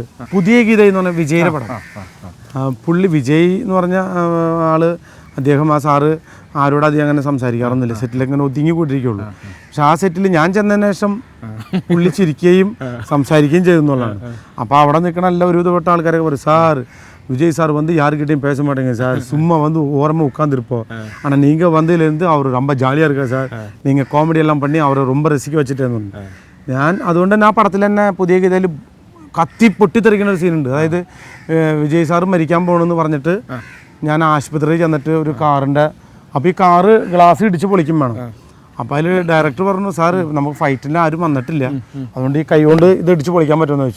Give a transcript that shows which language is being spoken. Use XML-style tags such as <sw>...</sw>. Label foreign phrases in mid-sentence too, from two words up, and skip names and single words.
<ml>പുതിയ ഗീത എന്ന് പറഞ്ഞ വിജയുടെ പടം. പുള്ളി വിജയ് എന്ന് പറഞ്ഞ ആള് അദ്ദേഹം ആ സാറ് ആരോട് അധികം അങ്ങനെ സംസാരിക്കാറൊന്നുമില്ല. സെറ്റിലൊക്കെ ഇങ്ങനെ ഒതുങ്ങി കൂട്ടിരിക്കുള്ളൂ. പക്ഷെ ആ സെറ്റിൽ ഞാൻ ചെന്നതിന് ശേഷം പുള്ളി ചിരിക്കുകയും സംസാരിക്കുകയും ചെയ്യുന്നുള്ളതാണ്. അപ്പോൾ അവിടെ നിൽക്കണ എല്ലാ ഒരു വിധപ്പെട്ട ആൾക്കാരൊക്കെ പറയും,</ml> <ta>சார் விஜய் சார் வந்து யாருக்கிட்டையும் பேச மாட்டேங்க சார், சும்மா வந்து ஓரமாக உட்காந்துருப்போம். ஆனால் நீங்கள் வந்ததுலேருந்து அவர் ரொம்ப ஜாலியாக இருக்கா சார், நீங்கள் காமெடி எல்லாம் பண்ணி அவரை ரொம்ப ரசிக்க வச்சுட்டேன்னு.</ta> <ml>ഞാൻ അതുകൊണ്ട് തന്നെ ആ പടത്തിൽ തന്നെ പുതിയ ഗീതയിൽ കത്തി പൊട്ടിത്തെറിക്കുന്ന ഒരു സീനുണ്ട്. അതായത് വിജയ് സാറ് മരിക്കാൻ പോകണമെന്ന് പറഞ്ഞിട്ട് ഞാൻ ആശുപത്രിയിൽ ചെന്നിട്ട് ഒരു കാറിൻ്റെ അപ്പോൾ ഈ കാറ് ഗ്ലാസ് ഇടിച്ച് പൊളിക്കും വേണം. അപ്പോൾ അതിൽ ഡയറക്ടർ പറഞ്ഞു, സാറ് നമുക്ക് ഫൈറ്റിന് ആരും വന്നിട്ടില്ല, അതുകൊണ്ട് ഈ കൈ കൊണ്ട് ഇത് ഇടിച്ച് പൊളിക്കാൻ പറ്റുമെന്ന് ചോദിച്ചു.</ml>